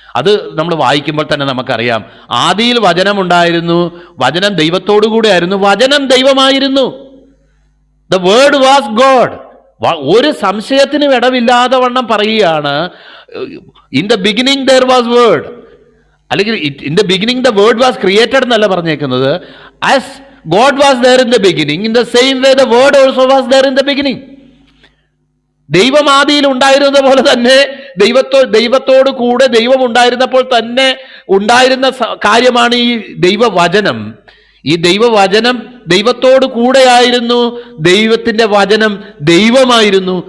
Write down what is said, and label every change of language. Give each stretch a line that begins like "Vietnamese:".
Malayalam: അത് നമ്മൾ വായിക്കുമ്പോൾ തന്നെ നമുക്കറിയാം, ആദിയിൽ വചനമുണ്ടായിരുന്നു, വചനം ദൈവത്തോടു കൂടെ ആയിരുന്നു, വചനം ദൈവമായിരുന്നു.
English: The word was God.
Malayalam: ഒരു സംശയത്തിനും ഇടവില്ലാതെ വണ്ണം പറയുകയാണ്,
English: in the beginning there was word, അല്ലെങ്കിൽ in the beginning the word was created
Malayalam: എന്നല്ല പറഞ്ഞേക്കുന്നത്.
English: As God was there in the beginning, in the same way the word also was there in the beginning.
Malayalam: ദൈവം ആദിയിൽ ഉണ്ടായിരുന്നത് പോലെ തന്നെ ദൈവത്തോട് കൂടെ ദൈവം ഉണ്ടായിരുന്നപ്പോൾ തന്നെ ഉണ്ടായിരുന്ന കാര്യമാണ് ഈ ദൈവവചനം. ഈ ദൈവവചനം ദൈവത്തോട് കൂടെയായിരുന്നു, ദൈവത്തിൻ്റെ വചനം ദൈവമായിരുന്നു.